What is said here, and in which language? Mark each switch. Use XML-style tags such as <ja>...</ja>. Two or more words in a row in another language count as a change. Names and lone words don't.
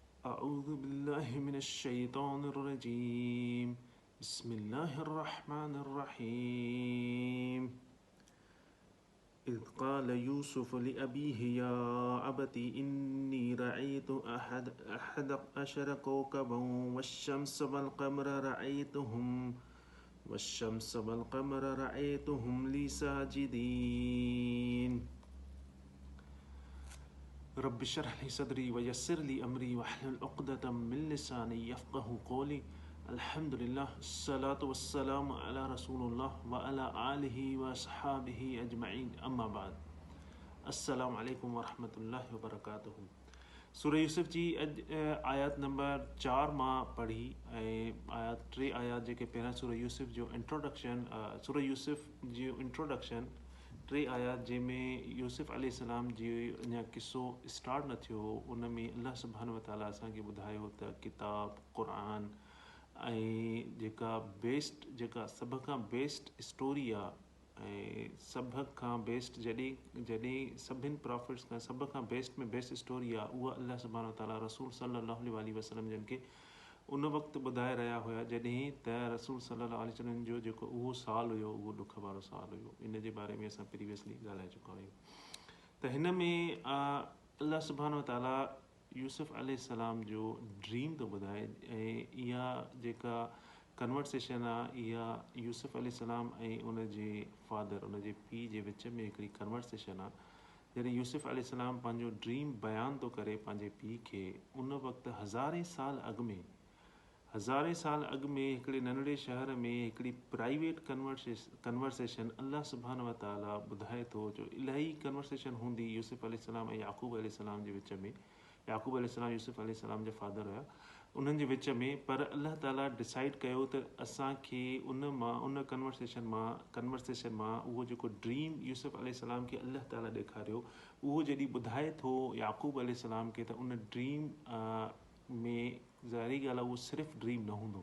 <ar>أعوذ بالله من الشيطان الرجيم بسم الله الرحمن الرحيم إذ قال يوسف لأبيه يا أبت إني رأيت أحد عشر كوكبا والشمس والقمر رأيتهم لي ساجدين رب اشرح لي صدري ويسر لي أمري واحلل عقدة من لساني يفقهوا قولي الحمد لله الصلاة والسلام على رسول الله وعلى آله وأصحابه أجمعين أما بعد السلام عليكم ورحمة الله وبركاته.</ar> <sd>सूरह यूसुफ जी आयत नंबर 4 मां पढ़ी आयत 3 आयत जेके पहिरां सूरह यूसुफ जो इंट्रोडक्शन सूरह यूसुफ जो इंट्रोडक्शन 3 आयत जंहिंमें यूसुफ अलैहिस्सलाम जी अञा किस्सो स्टार्ट न थियो हो उन में</sd> <ar>الله سبحانه وتعالى</ar> <sd>असांखे ॿुधायो त किताब क़ुरान ऐं जेका सभ खां</sd> <en>best story</en> <sd>आहे ऐं सभ खां बेस्ट जॾहिं सभिनि प्रॉफिट्स खां सभ खां बेस्ट में</sd> <en>best story</en> <sd>आहे उहा</sd> <ar>الله سبحانه وتعالى رسول صلى الله عليه وسلم</ar> <sd>जन खे उन वक़्तु ॿुधाए रहिया हुया जॾहिं त</sd> <ar>رسول صلى الله عليه وسلم</ar> <sd>जो जेको उहो साल हुयो उहो ॾुख वारो साल हुयो। इन जे बारे में असां प्रीवियसली ॻाल्हाए चुका आहियूं त हिन में</sd> <ar>الله سبحانه وتعالى</ar> <sd>यूसुफ अलैहिस्सलाम जो ड्रीम थो ॿुधाए ऐं इहा जेका कन्वर्सेशन आहे इहा यूसुफ अलैहिस्सलाम ऐं उन जे फादर उन जे पीउ जे विच में हिकिड़ी कन्वर्सेशन आहे। जॾहिं यूसुफ अलैहिस्सलाम पंहिंजो ड्रीम बयानु थो करे पंहिंजे पीउ खे उन वक़्तु हज़ारे साल अॻु में हिकिड़े नंढड़े शहर में हिकिड़ी</sd> <en>private conversation</en> <ar>الله سبحانه وتعالى</ar> <sd>ॿुधाए थो जो इलाही कन्वर्सेशन हूंदी यूसुफ अलैहिस्सलाम ऐं याक़ूब अलैहिस्सलाम जे विच में। याक़ूब अलैहिस्सलाम यूसुफ अलैहिस्सलाम जा फादर हुया उन्हनि जे विच में, पर</sd> <ar>الله تعالى</ar> <sd>डिसाइड कयो त असांखे उन कन्वर्सेशन मां उहो जेको ड्रीम यूसुफ अलैहिस्सलाम खे</sd> <ar>الله تعالى</ar> <sd>ॾेखारियो उहो जॾहिं ॿुधाए थो याक़ूब अलैहिस्सलाम खे त उन ड्रीम में ज़ाहिरी ॻाल्हि आहे उहो सिर्फ़ु ड्रीम न हूंदो।</sd>